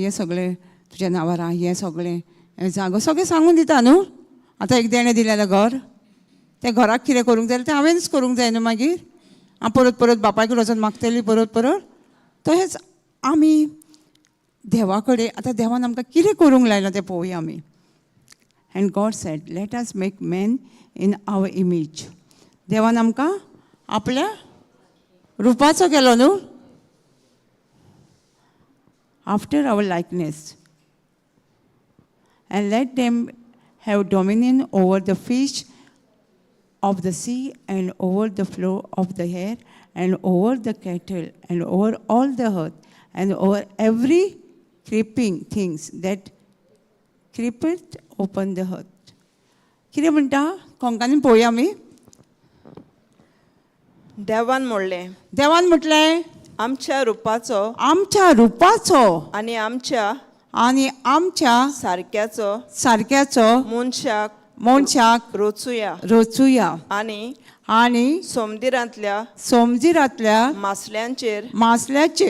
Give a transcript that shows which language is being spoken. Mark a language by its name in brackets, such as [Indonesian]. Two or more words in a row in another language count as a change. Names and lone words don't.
[Konkani] हें सगळें तुज्या नांवार हें सगळें हें जागो सगळें सांगून दिता न्हू. आतां एक देणें दिलें जाल्यार घर त्या घराक कितें करूंक जाय तें हांवेंच करूंक जाय न्हू. मागीर हांव परत परत बापाय कडेन वचून मागतली परत परत. तशेंच आमी देवा कडेन आतां देवान आमकां कितें करूंक लायलां तें पळोवया आमी. [English] And God said let us make man in our image. [Konkani] देवान आमकां आपल्या रुपाचो केलो न्हू. [English] After our likeness. And let them have dominion over the fish of the sea and over the flow of the air and over the cattle and over all the earth and over every creeping things that creepeth upon the earth. [Konkani] कितें म्हणटा कोंकणीन पळोवया आमी. देवान म्हणलें. देवान म्हटलें आमच्या रुपाचो आनी आमच्या सारक्याचो मनशाक रचुया आनी समजिरांतल्या मासल्यांचेर